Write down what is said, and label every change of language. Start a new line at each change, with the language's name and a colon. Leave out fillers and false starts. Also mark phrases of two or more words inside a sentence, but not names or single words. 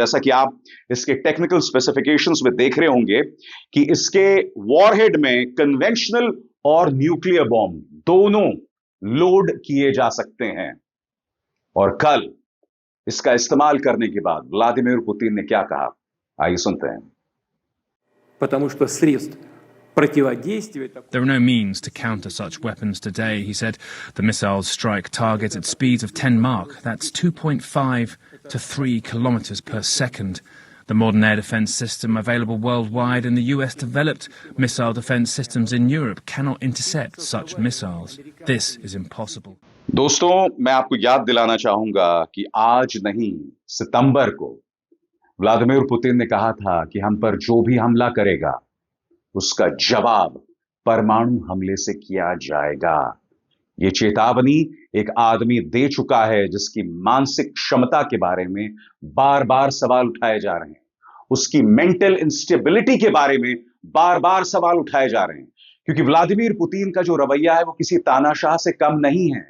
Hindi: जैसा कि आप इसके
English: technical specifications
Hindi: में देख रहे होंगे कि इसके वॉरहेड में कन्वेंशनल और
English: nuclear bomb
Hindi: दोनों लोड किए जा सकते हैं। और कल इसका इस्तेमाल करने के बाद व्लादिमीर पुतिन ने क्या कहा, आइए सुनते हैं।
Russian: Потому что средств противодействия...
English: There are no means to counter such weapons today, he said. The missiles strike targets at speeds of 10 Mach. That's 2.5 to 3 kilometers per second. The modern air defense system available worldwide and the US-developed missile defense systems in Europe cannot intercept such missiles. This is impossible.
Hindi: दोस्तों, मैं आपको याद दिलाना चाहूंगा कि आज नहीं, सितंबर को व्लादिमीर पुतिन ने कहा था कि हम पर जो भी हमला करेगा उसका जवाब परमाणु हमले से किया जाएगा। यह चेतावनी एक आदमी दे चुका है जिसकी मानसिक क्षमता के बारे में बार बार सवाल उठाए जा रहे हैं, उसकी
English: mental instability
Hindi: के बारे में बार बार सवाल उठाए जा रहे हैं, क्योंकि व्लादिमीर पुतिन का जो रवैया है वो किसी तानाशाह से कम नहीं है।